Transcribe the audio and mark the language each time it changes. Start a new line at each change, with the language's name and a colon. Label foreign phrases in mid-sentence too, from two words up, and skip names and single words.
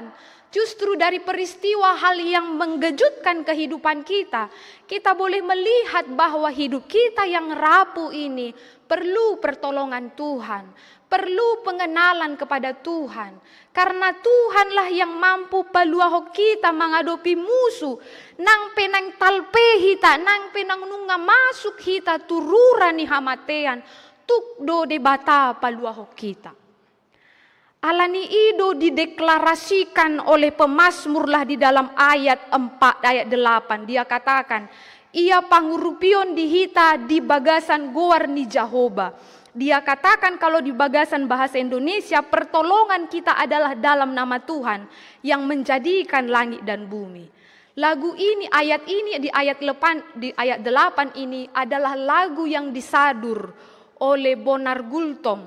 Indonesian: Justru dari peristiwa hal yang menggejutkan kehidupan kita, kita boleh melihat bahwa hidup kita yang rapuh ini perlu pertolongan Tuhan, perlu pengenalan kepada Tuhan. Karena Tuhanlah yang mampu paluaho kita menghadapi musuh.
Batak Toba: Nang penang talpe hita, nang penang nunga masuk hita tururan ni hamatean. Tukdo debata paluaho kita. Alani ido
Indonesian: dideklarasikan oleh pemazmurlah di dalam ayat 4, ayat 8. Dia katakan,
Batak Toba: ia pangurupion dihita di bagasan goar ni Jehovah.
Indonesian: Dia katakan kalau di bagasan bahasa Indonesia, pertolongan kita adalah dalam nama Tuhan yang menjadikan langit dan bumi. Lagu ini, ayat ini di ayat 8 ini adalah lagu yang disadur oleh Bonar Gultom.